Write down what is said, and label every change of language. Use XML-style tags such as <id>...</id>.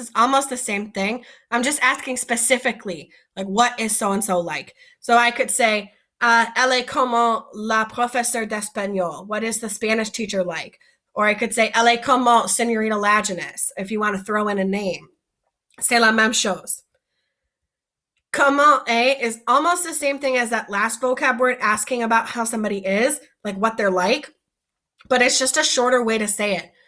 <en>It's almost the same thing. I'm just asking specifically, like what is so-and-so like? So I could say,</en> <fr>elle est comment la professeure d'espagnol?</fr> <en>What is the Spanish teacher like? Or I could say,</en> <fr>elle est comment</fr> <en>Senorita Laginus, if you want to throw in a name.</en> <fr>C'est la même chose.</fr> <en>Comment est is almost the same thing as that last vocab word, asking about how somebody is, like what they're like, but it's just a shorter way to say it.</en>